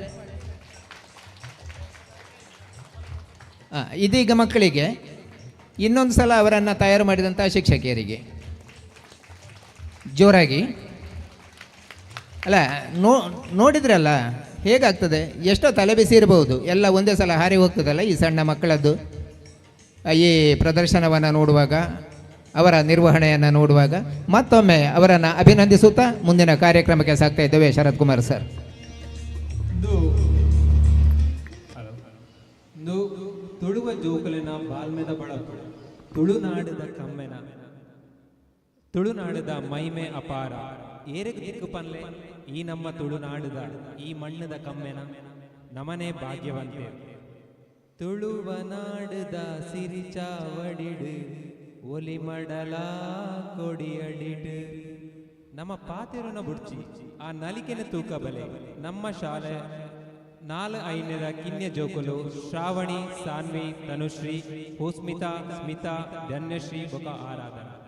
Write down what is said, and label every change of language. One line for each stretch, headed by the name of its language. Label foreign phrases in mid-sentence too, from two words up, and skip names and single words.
Kannada: ಇದೀಗ ಮಕ್ಕಳಿಗೆ ಇನ್ನೊಂದು ಸಲ ಅವರನ್ನು ತಯಾರು ಮಾಡಿದಂಥ ಶಿಕ್ಷಕಿಯರಿಗೆ ಜೋರಾಗಿ ಅಲ್ಲ ನೋಡಿದ್ರಲ್ಲ ಹೇಗಾಗ್ತದೆ, ಎಷ್ಟೋ ತಲೆ ಬಿಸಿ ಇರಬಹುದು, ಎಲ್ಲ ಒಂದೇ ಸಲ ಹಾರಿ ಹೋಗ್ತದಲ್ಲ ಈ ಸಣ್ಣ ಮಕ್ಕಳದ್ದು. ಈ ಪ್ರದರ್ಶನವನ್ನು ನೋಡುವಾಗ, ಅವರ ನಿರ್ವಹಣೆಯನ್ನು ನೋಡುವಾಗ ಮತ್ತೊಮ್ಮೆ ಅವರನ್ನು ಅಭಿನಂದಿಸುತ್ತಾ ಮುಂದಿನ ಕಾರ್ಯಕ್ರಮಕ್ಕೆ ಸಾಗ್ತಾ ಇದ್ದೇವೆ. ಶರತ್ ಕುಮಾರ್ ಸರ್.
Tulu: ತುಳುವ ಜೋಕಲಿನ ಬಾಲ್ಮೆದ ಬಳಪು ತುಳುನಾಡದ ಕಮ್ಮೆನ ತುಳುನಾಡದ ಮೈಮೆ ಅಪಾರ ಏರೆಗ್ ದಿಕ್ಕು ಪನ್ಲೆ ಈ ನಮ್ಮ ತುಳುನಾಡದ ಈ ಮಣ್ಣದ ಕಮ್ಮೆನ ನಮನೆ ಭಾಗ್ಯವಂತೆ ತುಳುವ ನಾಡದ ಸಿರಿಚಾವಡಿಡು ಒಲಿ ಮಡಲ ಕೊಡಿಯಡಿಡು ನಮ್ಮ ಪಾತೆರನ ಬುಡ್ಚಿ ಆ ನಲಿಕೆನ ತೂಕ ಬಲೆ ನಮ್ಮ ಶಾಲೆ 4 ಕಿನ್ಯ ಜೋಕುಲು ಶ್ರಾವಣಿ, ಸಾನ್ವಿ, ತನುಶ್ರೀ, ಹೋಸ್ಮಿತಾ, ಸ್ಮಿತಾ, ಧನ್ಯಶ್ರೀ ಬೊಕ ಆರಾಧನಾ.